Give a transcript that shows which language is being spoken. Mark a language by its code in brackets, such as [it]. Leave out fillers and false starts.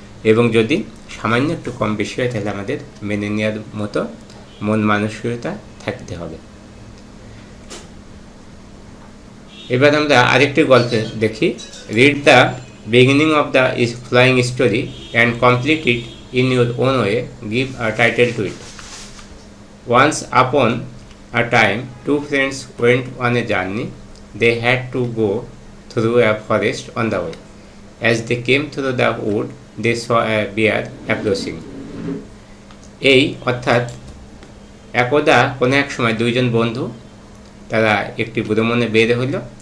[bn] এবং যদি সামান্য একটু কম বেশি হয় তাহলে আমাদের মেনে নেওয়ার মতো মন মানসিকতা থাকতে হবে। [en] এবার আমরা আরেকটি গল্পে দেখি। Read the beginning of the flying story and complete it in your own way, give a title to it. Once upon a time, two friends went on a journey. They had to go through a forest on the way. As they came through the wood, they saw a bear approaching. [bn] এই অর্থাৎ একদা কোনো এক সময় দুইজন বন্ধু তারা একটি ভ্রমণে বের হইল।